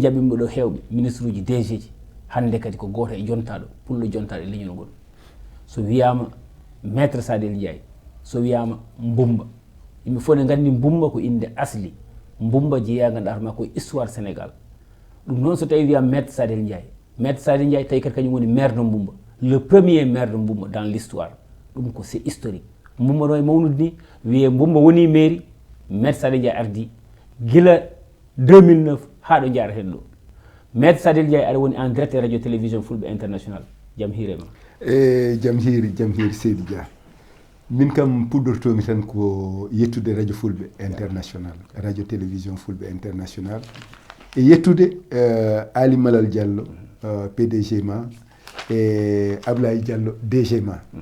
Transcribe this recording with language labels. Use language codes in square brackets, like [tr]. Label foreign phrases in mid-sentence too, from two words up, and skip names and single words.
[ff] jaɓɓimo ɗo hewɓe ministre uji DG ji hande kadi ko goto e jontaɗo pullo jontaɗo e leñol ngol so wiyama maître Sadel Ndiaye so wiyama Mbumba yimɓe fof ne gandi Mbumba ko inde asli Mbumba jeeya ganduɗa hoorema koye histoire Sénégal ɗum noon so tawi wiyama maître Sadel Ndiaye tawi kadi kañum woni [fr] maire de Mbumba le premier maire de Mbumba dans l'histoire [ff] ɗum ko [fr] c'est historique [ff] Mbumba no e mawnude ni wiye Mbumba woni mairie maître Sadel Ndiaye ardi gila 2009 haɗo jaara hen ɗo maître Sadel Ndiaye aɗa woni [fr] en direct [ff] radio télévision fulɓe international jaam hiirema jaam hiiri Seydou Dia min kam puɗɗortomi tan ko yettude radio fulɓe international radio télévision fulɓe international e yettude Ali Malal Diallo PDG ma e Ablaye Diallo DG ma